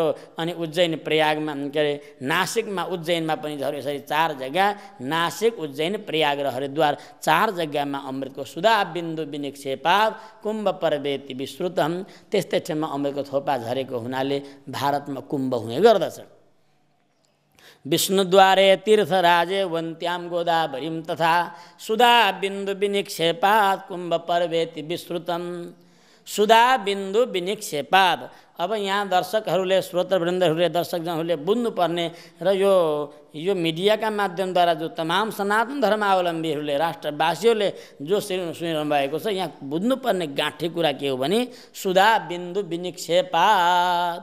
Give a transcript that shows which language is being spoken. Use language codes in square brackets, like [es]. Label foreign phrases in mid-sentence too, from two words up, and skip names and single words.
[ne] अनि उज्जैन प्रयागमा के अरे नासिकमा उज्जैनमा पनि झऱ्यो। यसरी चार जग्गा नासिक, उज्जैन, प्रयाग र हरिद्वार चार जग्गामा अमृतको [sa] सुधा बिन्दु विनिक्षेपात कुम्भ पर्वेति विश्रुतम, [ne] त्यस्तै ठाउँमा अमृतको थोपा झरेको हुनाले भारतमा कुम्भ हुने गर्दछ। [sa] विष्णुद्वारे तीर्थराजे वन्त्याम गोदावरीम तथा सुधा बिन्दु विनिक्षेपात कुम्भ पर्वेति विश्रुतम। सुधा बिन्दु विनिक्षेपात। [ne] अब यहाँ दर्शकहरूले, श्रोतृवृन्दहरूले, दर्शकजनहरूले बुझ्नुपर्ने र यो मिडियाका माध्यमद्वारा जो तमाम सनातन धर्मावलम्बीहरूले, राष्ट्रवासीहरूले जो सुनिरहनु भएको छ, यहाँ बुझ्नुपर्ने गाँठी कुरा के हो भने [sa] सुधा बिन्दु विनिक्षेपात।